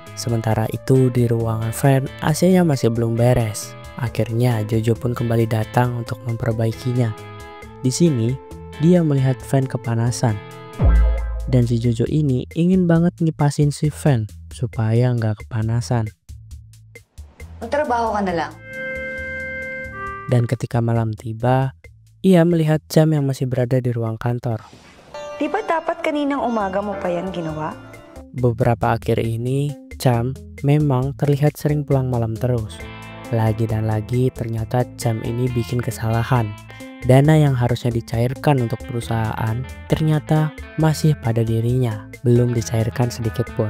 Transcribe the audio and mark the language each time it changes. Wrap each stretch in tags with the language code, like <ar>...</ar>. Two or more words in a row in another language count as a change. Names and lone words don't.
<id>Sementara itu di ruangan Fern, AC-nya masih belum beres. Akhirnya Jojo pun kembali datang untuk memperbaikinya. Di sini, dia melihat Fern kepanasan. Dan si Jojo ini ingin banget ngipasin si Fern supaya nggak kepanasan.</id> <tl>Magtrabaho ka na lang.</tl> <id>Dan ketika malam tiba, ia melihat Charm yang masih berada di ruang kantor.</id> <tl>Di ba dapat kaninang umaga mo pa yan ginawa?</tl> <id>Beberapa akhir ini, Charm memang terlihat sering pulang malam terus. Lagi dan lagi ternyata Charm ini bikin kesalahan. Dana yang harusnya dicairkan untuk perusahaan ternyata masih pada dirinya, belum dicairkan sedikit pun.</id>